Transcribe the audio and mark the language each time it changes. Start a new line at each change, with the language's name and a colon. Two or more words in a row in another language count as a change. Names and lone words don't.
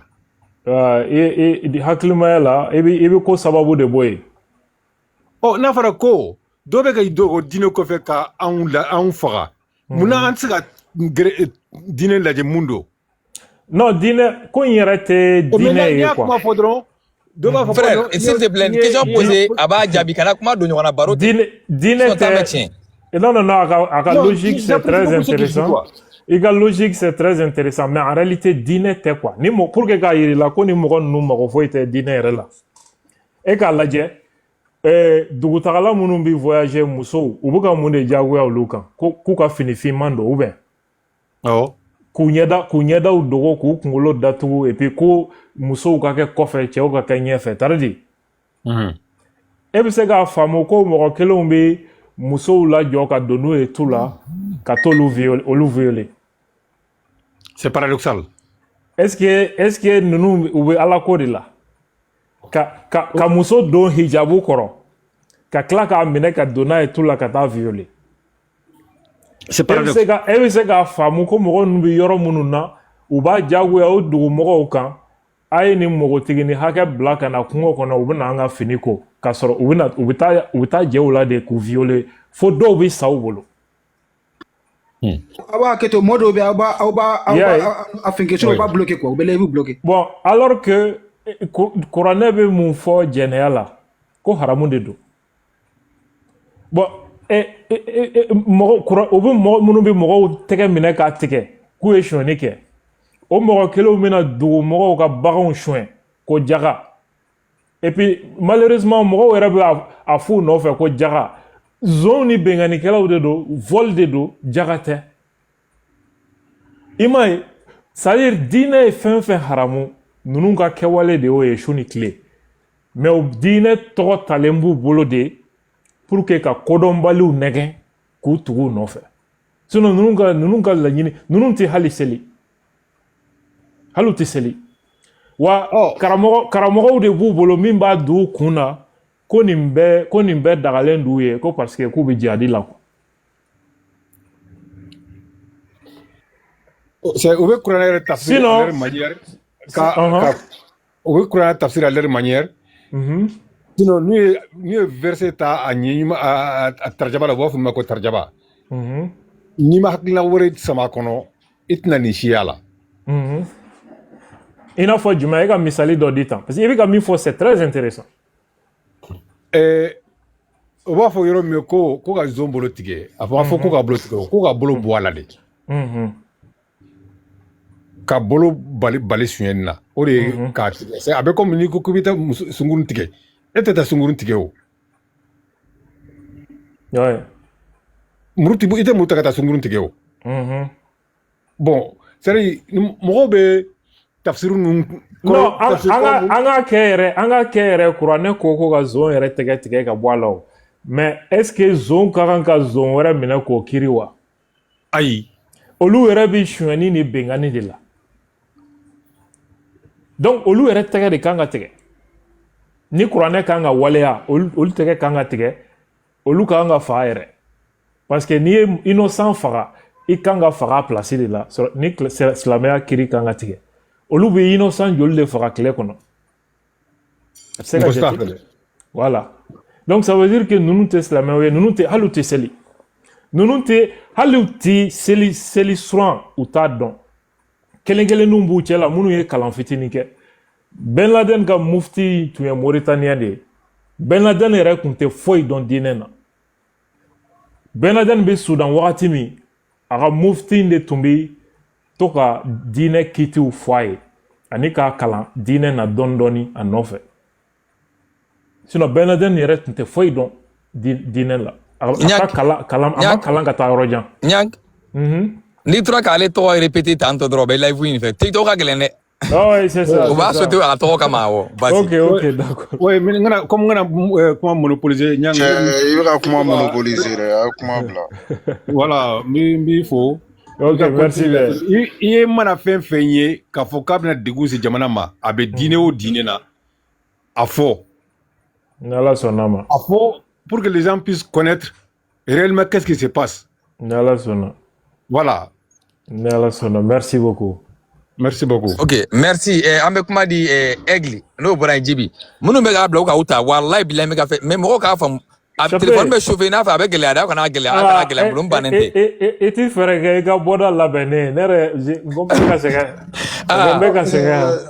Bambara: hakilimaya la i bɛ ko sababu de bɔ yen n'a fɔra ko dɔ bɛ ka o diinɛ kɔfɛ ka anw faga munna an tɛ se ka diinɛ lajɛ mun don non diinɛ ko in yɛrɛ tɛ diinɛ ye quoi kuma fɔ dɔrɔn
French: frère s'il te plaît question posée
Bambara: a b'a jaabi kana kuma don ɲɔgɔn na baro diinɛ tɛ
French: non
Bambara: a ka
French: logique c'est très intéressant
Bambara: i ka
French: logique c'est très intéressant mais en réalité
Bambara: diinɛ tɛ
French: quoi ni pour que
Bambara: k'a yir'i la ko ni mɔgɔ ninnu mago foyi tɛ diinɛ yɛrɛ la e k'a lajɛ dugutagala minnu bɛ voyager musow u bɛ ka mun de diyagoya olu kan k'u ka fini finman don
French: ou bien
Bambara: k'u ɲɛdaw dogo k'u kunkolo datugu
French: et puis
Bambara: ko musow ka kɛ kɔfɛ cɛw ka kɛ ɲɛfɛ taridi e bɛ se k'a faamu ko mɔgɔ kelenw bɛ musow lajɔ ka don n'u ye tu la ka t'olu violer.
French: C'est paradoxal. Est-ce que
Bambara: ninnu u bɛ ala ko de la ka muso don hijabu kɔrɔ ka tila k'a minɛ ka don n'a ye tu la ka taa violer.
French: C'est paradoxal.
Bambara: E bɛ se k'a faamu ko mɔgɔ ninnu bɛ yɔrɔ minnu na u b'a diyagoya o dugumɔgɔw kan a ye nin npogotigi ni hakɛ bila ka na kungo kɔnɔ u bɛ na an ka fini ko k'a sɔrɔ u bɛ taa jɛw la de k'u violer fo dɔw bɛ sa u bolo. Awa keto modo be a finke so ba
French: bloquer quoi,
Bambara: bele bloquer.
French: Bon, alors que
Bambara: kuranɛ bɛ mun fɔ jɛnɛya la ko haramu de don. Bon, mɔgɔ u bɛ mɔgɔ minnu bɛ mɔgɔw tɛgɛ minɛ k'a tigɛ k'u ye sonyani kɛ o mɔgɔ kelenw bɛna dugumɔgɔw ka baganw sonya ko jaga
French: et puis malheureusement
Bambara: mɔgɔw yɛrɛ bɛ a f'u nɔfɛ ko jaga zon ni benganikɛlaw de don vol de don jaga tɛ i m'a ye
French: c'est-à-dire
Bambara: diinɛ ye fɛn fɛn haramu ninnu ka kɛwale de y'o ye su ni tile mais o diinɛ tɔgɔ talen b'u bolo de
French: pour que
Bambara: ka kodɔnbaliw nɛgɛn k'u tugu u nɔfɛ sinon ninnu ka laɲini ninnu tɛ hali seli hali u tɛ seli wa karamɔgɔw de b'u bolo min b'a don u kun na ko nin bɛɛ dagalen d'u ye ko
French: parce que
Bambara: k'u bɛ jihadi la. C'est u bɛ kuranɛ yɛrɛ tafsir
French: à leur manière
Bambara: u bɛ kuranɛ tafsir
French: à leur manière.
Bambara: Sinon n'u ye verset ta a ɲɛɲini a tarjaba la u b'a fɔ min ma ko tarjaba. N'i ma hakilina wɛrɛ sama a kɔnɔ i tɛna nin siya la. I n'a fɔ jumɛn e ka misali dɔ di tan
French: parce que
Bambara: i bɛ ka min fɔ
French: c'est très intéressant.
Bambara: O b'a fɔ yɔrɔ min ko ka zon bolo tigɛ a fɔ ko ka bolo tigɛ ko ka bolo bɔ a la de. Ka bolo bali suɲɛni na o de ye k'a tigɛ a bɛ komi n'i ko k'i bɛ taa sunkurun tigɛ e tɛ taa sunkurun tigɛ o. I tɛ muru ta ka taa sunkurun tigɛ o.
French: Bon c'est-à-dire
Bambara: mɔgɔw bɛ tafsiru ninnu. Non an ka kɛ yɛrɛ kuranɛ ko ka zon yɛrɛ tigɛ ka bɔ a la o
French: mais est-ce que
Bambara: zon ka kan ka zon wɛrɛ minɛ k'o kiri wa. Ayi. Olu yɛrɛ bɛ suɲɛni ni bengani de la donc olu yɛrɛ tɛgɛ de kan ka tigɛ ni kuranɛ kan ka waleya olu tɛgɛ kan ka tigɛ olu kan ka faga yɛrɛ
French: parce que
Bambara: n'i ye innocent faga i kan ka faga
French: place de
Bambara: la ni silamɛya kiri kan ka tigɛ olu bɛ innocent joli de faga tile kɔnɔ a bɛ se ka jate
French: voilà donc ça veut dire que
Bambara: ninnu tɛ silamɛw ye ninnu tɛ hali u tɛ seli ninnu tɛ hali u tɛ seli suran u t'a dɔn kelen-kelenninw b'u cɛ la minnu ye kalan fitinin kɛ Ben Laden ka mufti tun ye Mauritaniens de ye Ben Laden yɛrɛ tun tɛ foyi dɔn diinɛ na Ben Laden bɛ Sudan wagati min a ka mufti de tun bɛ to ka diinɛ kitiw fɔ a ye ani k'a kalan diinɛ na dɔɔni-dɔɔni a nɔfɛ sinon Ben Laden yɛrɛ tun tɛ foyi dɔn diinɛ la a ma kalan ka taa yɔrɔ jan. N'i tora k'ale tɔgɔ répéter tantôt dɔrɔn o bɛ live in fɛ TikTok ka gɛlɛn dɛ.
French: Oui, c'est ça.
Bambara: O b'a sauter a ka tɔgɔ kama awɔ.
French: Ok, d'accord. Oui, mais comme
Bambara: n kana kuma
French: monopoliser.
Bambara: I bɛ ka kuma monopoliser dɛ, a ye kuma bila. Voilà, n b'i fo.
French: Ok, merci.
Bambara: I ye mana fɛn fɛn ye k'a fɔ k'a bɛna degun se jamana ma a bɛ diinɛ o diinɛ na a fɔ. N'Ala sɔnna ma.
French: A fɔ pour que les gens puissent connaître réellement qu'est-ce qui se passe.
Bambara: N'Ala sɔnna.
French: Voilà.
Bambara: N'Ala sɔnna,
French: merci beaucoup. Merci beaucoup. Ok, merci.
Bambara: An bɛ kuma di Aigle n'o bɔra yen Jibi minnu bɛ k'a bila u ka u ta walayi bilayi n bɛ ka fɛ mais mɔgɔw k'a faamu a téléphone bɛ chauffer n'a fɛ a bɛ gɛlɛya dɛ aw kana gɛlɛya bolo n bannen tɛ. I ti fɛɛrɛ kɛ i ka bɔda labɛn ne yɛrɛ n ko n bɛ ka sɛgɛn.